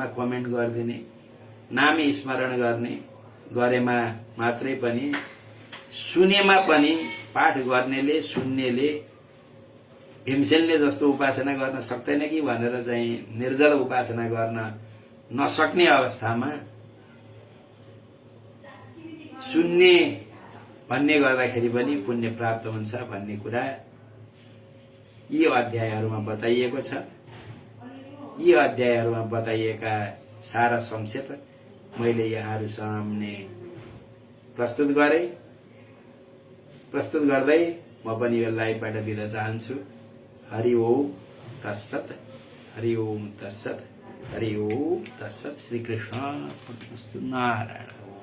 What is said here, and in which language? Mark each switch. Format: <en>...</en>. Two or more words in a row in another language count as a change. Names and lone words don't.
<ne>कमेन्ट गरिदिने नाम स्मरण गर्ने गरेमा मात्रै पनि सुनेमा पनि पाठ गर्नेले सुन्नेले भीमसेनले जस्तो उपासना गर्न सक्दैन कि भनेर चाहिँ निर्जल उपासना गर्न नसक्ने अवस्थामा सुन्ने भन्ने गर्दाखेरि पनि पुण्य प्राप्त हुन्छ भन्ने कुरा यी अध्यायहरूमा बताइएको छ। यी अध्यायहरूमा बताइएका सारा संक्षेप मैले यहाँहरू सामने प्रस्तुत गर्दै म पनि यो लाइभबाट बिदा चाहन्छु।</ne> <sa>हरि ओम तत्सत हरि ओम तत्सत हरि ओम तत्सत।</sa> <ne>श्री कृष्ण नारायण।</ne>